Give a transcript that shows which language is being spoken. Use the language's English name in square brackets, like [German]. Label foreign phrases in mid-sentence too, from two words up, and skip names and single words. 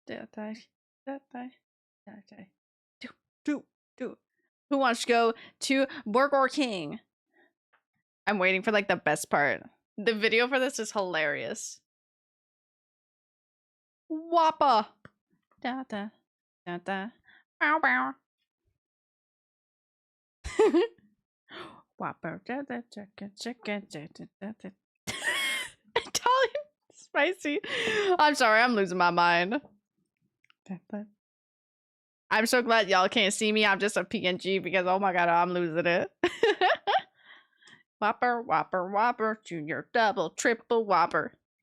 [English] Do. Who wants to go to Burger King? I'm waiting for like the best part. The video for this is hilarious. Whopper. Da da da da. Bow bow. Whopper. Da da chicken chicken da da da da. Italian spicy. I'm sorry, I'm losing my mind. I'm so glad y'all can't see me. I'm just a PNG because oh my god, I'm losing it. Whopper, Whopper, Whopper, Junior, Double, Triple Whopper.